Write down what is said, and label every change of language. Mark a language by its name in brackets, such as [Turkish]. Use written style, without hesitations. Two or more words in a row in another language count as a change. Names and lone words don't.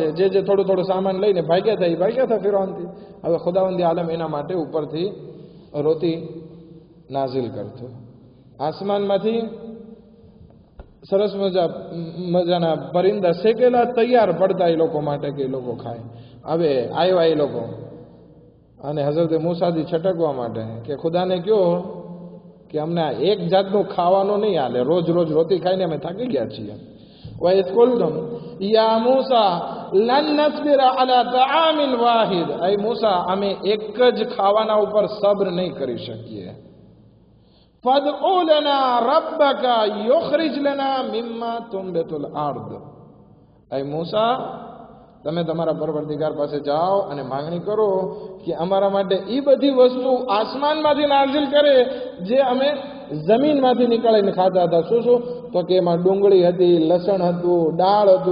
[Gujarati] જે થોડું થોડું સામાન લઈને ભાગ્યા હતા ફિરૌનથી. હવે ખુદાવંદી આલમ એના માટે ઉપરથી રોટી નાઝિલ કરતો, આસમાનમાંથી સરસ મજાના પરિંદા શેકેલા તૈયાર પડતા એ લોકો માટે કે એ લોકો ખાય. હવે આવ્યા એ લોકો અને હઝરત મૂસાથી છટકવા માટે કે ખુદાને કહો કે અમને એક જાતનું ખાવાનું નહીં હાલે, રોજ રોજ રોટી ખાઈને અમે થાકી ગયા છીએ. [Arabic] وَإِذْ قُلْتُمْ يَا مُوسَى لَن نَّصْبِرَ عَلَى طَعَامٍ وَاحِدٍ. [Gujarati] ऐ मूसा, અમે એક જ ખાવાના ઉપર સબ્ર નહીં કરી શકીએ. [Arabic] فَادْعُ لَنَا رَبَّكَ يُخْرِجْ لَنَا مِمَّا تُنبِتُ الْأَرْضُ. [Gujarati] ऐ મૂસા, તમે તમારા પરવરદિગાર પાસે જાઓ અને માંગણી કરો કે અમારા માટે એ બધી વસ્તુ આસમાનમાંથી નાઝિલ કરે જે અમે જમીનમાંથી નીકળીને ખાતા હતા. શું? તો કે એમાં ડુંગળી હતી, લસણ હતું, દાળ હતું.